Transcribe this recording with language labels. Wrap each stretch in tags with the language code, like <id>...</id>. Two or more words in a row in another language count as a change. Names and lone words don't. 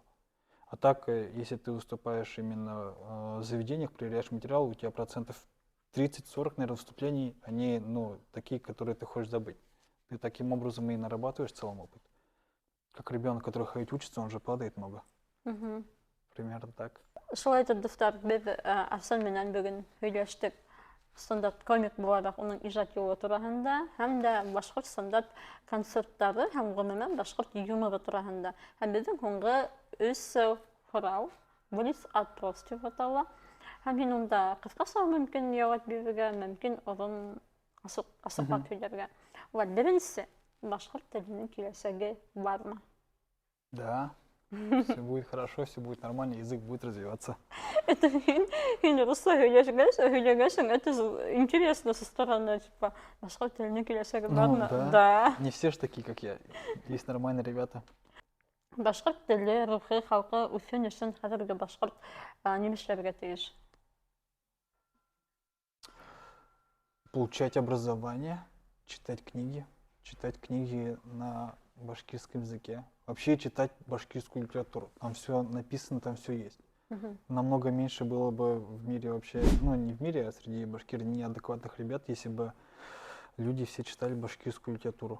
<ru>А так, если ты выступаешь именно в заведениях, проверяешь материал, у тебя процентов 30-40, наверное, выступлений, они, ну, такие, которые ты хочешь забыть. Ты таким образом и нарабатываешь в целом опыт. Как ребенок, который ходить учится, он же падает много. Мгм. Примерно так.</ru> <ba>Шулай итеп, дуҫтар, беҙ Арслан менән бөгөн һөйләштек стандарт комик булараҡ уның ижад юлы тураһында һәм дә башҡорт стандарт концерттары һәм ғөмүмән башҡорт юморы тураһында. Һәм беҙҙең һуңғы 3 һорау блиц-опрос тип атала. Һәм һин унда ҡыҫҡаса мөмкин яуап бирергә, мөмкин оҙон асыҡлап һөйләргә. Вот, беренсе, башҡорт теленең киләсәге бармы?</ba> <ru>Да, все будет хорошо, все будет нормально, язык будет развиваться.</ru> <ba>Это һин русса һөйләгәнсең,</ba> <ru>это интересно со стороны, типа,</ru> <ba>башҡорт теленең киләсәге</ba> <ru>Ну,</ru> <ba>бармы?</ba> <ru>да. Да. Не все же такие, как я. Есть нормальные ребята.</ru> <ba>Башҡорт теле, рухи халҡы үҫен өсөн хәҙерге башҡорт нимәшләргә тейеш?</ba> <ru>Получать образование, читать книги на башкирском языке. Вообще читать башкирскую литературу. Там все написано, там все есть. Мгм. Намного меньше было бы в мире вообще, ну не в мире, а среди башкир неадекватных ребят, если бы люди все читали башкирскую литературу.</ru>